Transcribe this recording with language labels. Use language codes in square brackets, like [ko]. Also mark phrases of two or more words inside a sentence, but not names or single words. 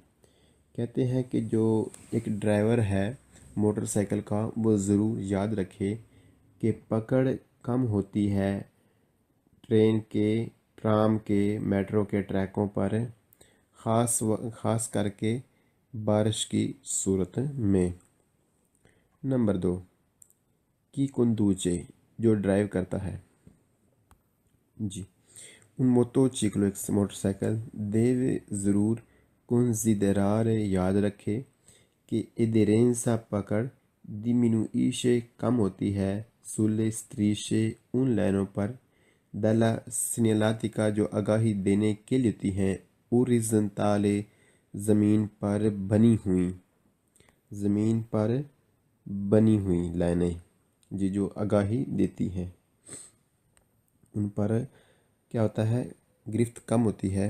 [ur] کہتے ہیں کہ جو ایک ڈرائیور ہے موٹر سائیکل کا وہ ضرور یاد رکھے کہ پکڑ کم ہوتی ہے ٹرین کے، ٹرام کے، میٹرو کے ٹریکوں پر، خاص کر کے بارش کی صورت میں. نمبر 2 [it] chi conduce [ur] جو ڈرائیو کرتا ہے. جی [it] un motociclo [ur] موٹر سائیکل deve ضرور considerare یاد رکھے کہ ادیرینسا پکڑ diminuisce کم ہوتی ہے [it] sulle strisce [ur] ان لائنوں پر [it] della segnaletica [ur] جو آگاہی دینے کے لیے ہوتی ہیں orizzontale زمین پر بنی ہوئی لائنیں. جی جو آگاہی دیتی ہیں ان پر کیا ہوتا ہے گرفت کم ہوتی ہے.